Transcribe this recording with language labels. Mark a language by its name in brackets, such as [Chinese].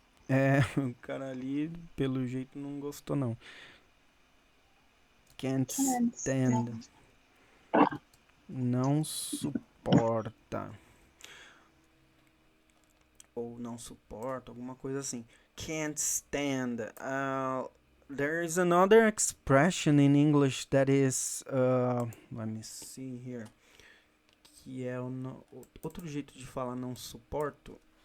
[Portuguese] É, o cara ali, pelo jeito, não gostou, não. [English] Can't Can stand. stand. [Portuguese] Não suporta. Ou não suporta, alguma coisa assim. [English] Can't stand. There is another expression in English that is. Let me see here. [Portuguese] Que é outro jeito de falar não suporto.